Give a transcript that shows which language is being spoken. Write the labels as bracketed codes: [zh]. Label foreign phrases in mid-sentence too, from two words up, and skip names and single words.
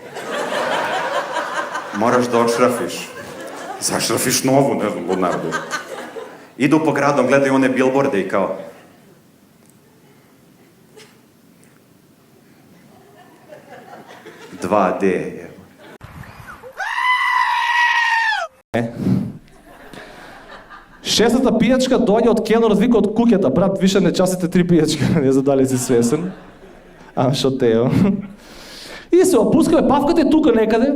[sr] Moraš da odšrafiš. Zašrafiš novu, ne znam, narodu. Idu po gradom, gledaju one bilborde i kao... Dva D je. [mk] Шестата пијачка доаѓа од келнерот, вика од куќата, брат, више не часите 3 пијачки, не знам дали си свесен. Шо тео. И се опускаме, павката е тука некаде.